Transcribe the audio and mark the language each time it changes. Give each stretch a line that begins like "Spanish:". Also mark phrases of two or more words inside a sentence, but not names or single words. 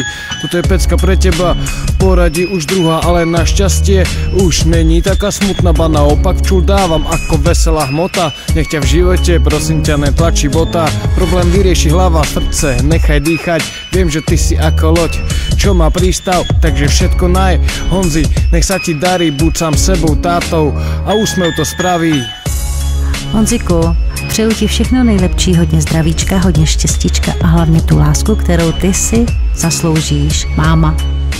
Slovak: Toto je pecka pre teba, v poradí už druhá, ale našťastie už není taká smutná, ba naopak včul dávam ako veselá hmota. Nech ťa v živote, prosím ťa, netlačí bota, problém vyrieši hlava, srdce, nechaj dýchať. Viem, že ty si ako loď, čo má prístav, takže všetko naj. Honzi, nech sa ti darí, buď sám sebou, tátou a úsmev to spraví.
Czech: Honziku, přeju ti všechno nejlepší, hodně zdravíčka, hodně štěstíčka a hlavně tu lásku, kterou ty si zasloužíš. Máma.